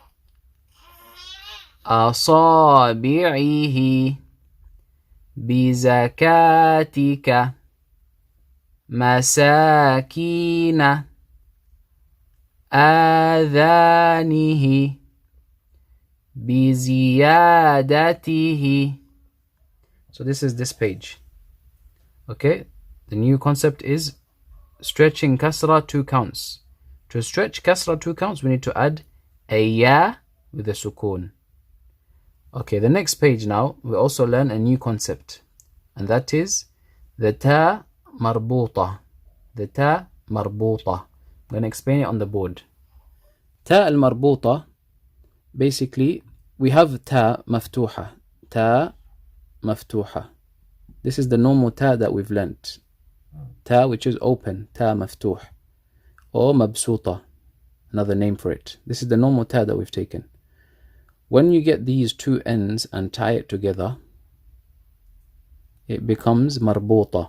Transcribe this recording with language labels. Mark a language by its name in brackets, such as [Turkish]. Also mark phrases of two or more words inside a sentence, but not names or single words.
[Arabic] أصابعه. بزكاتك. مساكين. آذانه. بزيادته. [English] So this is this page. Okay, the new concept is stretching kasra 2 counts. To stretch kasra 2 counts, we need to add a ya with a sukun. Okay, the next page now, we also learn a new concept, and that is the [Arabic] تاء مربوطة. [English] The [Arabic] تاء مربوطة. [English] I'm going to explain it on the board. [Arabic] تاء المربوطة, [English] basically, we have [Arabic] تاء مفتوحة. تاء مفتوحة. [English] This is the normal ta that we've learnt. Ta which is open, [Arabic] تاء مفتوح. [English] Or mabsuta, another name for it. This is the normal ta that we've taken. When you get these 2 ends and tie it together, it becomes marbuta.